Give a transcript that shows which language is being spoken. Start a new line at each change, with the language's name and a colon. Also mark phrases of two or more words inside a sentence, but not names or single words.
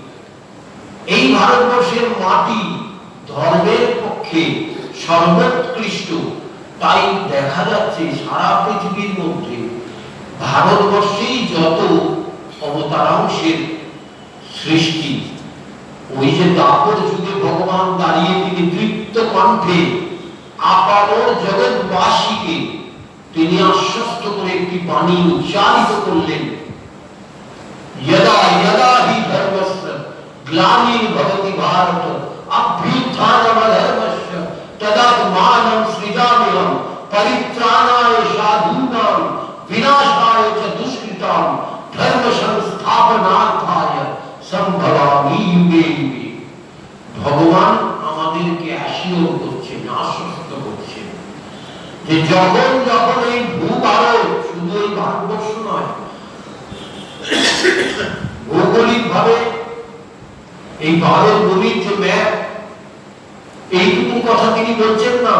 Bangla: এই ভারতবর্ষের মাটি ধর্মের পক্ষে সর্বোৎকৃষ্ট, তাই দেখা যাচ্ছে সারা পৃথিবীর মধ্যে ভারতবর্ষেই যত অবতারাংশের সৃষ্টি, ওই যে দাপর যুগে ভগবান দাঁড়িয়ে তিনি তৃপ্ত কণ্ঠে আপামর জগৎবাসীকে তিনি আশ্বস্ত করে একটি বাণী উচ্চারিত করলেন,
Sanskrit: यदा यदा हि धर्मस्य ग्लानिर्भवति भारत अभ्युत्थानमधर्मस्य तदात्मानं सृजाम्यहं परित्राणाय साधूनां विनाशाय च दुष्कृतां धर्म संस्थापनार्थाय संभवामि युगे युगे।
Bangla: ভগবান আমাদেরকে অ্যাসিওর করছেন, আশ্বস্ত করছেন যে যখন যখন এই ভূভারত, শুধু এই ভারতবর্ষ নয়, ভৌগোলিক ভাবে এই ভারত ভূমির যে ম্যাপ, এইটুকু কথা তিনি বলছেন না।